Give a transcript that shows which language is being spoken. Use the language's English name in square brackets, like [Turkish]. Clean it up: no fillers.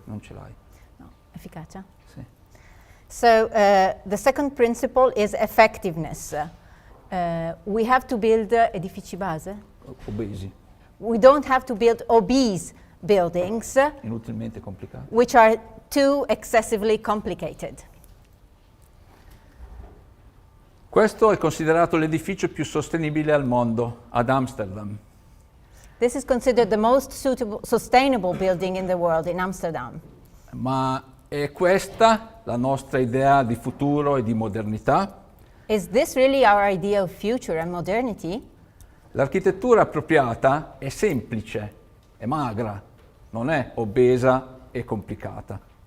[Italian] Non ce l'hai? No, efficacia? Sì. [English] So the second principle is effectiveness. We have to build [Italian] edifici base. Obesi. [English] We don't have to build obese buildings, [Italian] Inutilmente complicati. [English] which are too excessively complicated. [Italian] Questo è considerato l'edificio più sostenibile al mondo, ad Amsterdam. [English] This is considered the most sustainable building in the world in Amsterdam. [Italian] Ma è questa la nostra idea di futuro e di modernità? [English] Is this really our idea of future and modernity? [Italian] L'architettura appropriata è semplice, è magra, non è obesa e complicata.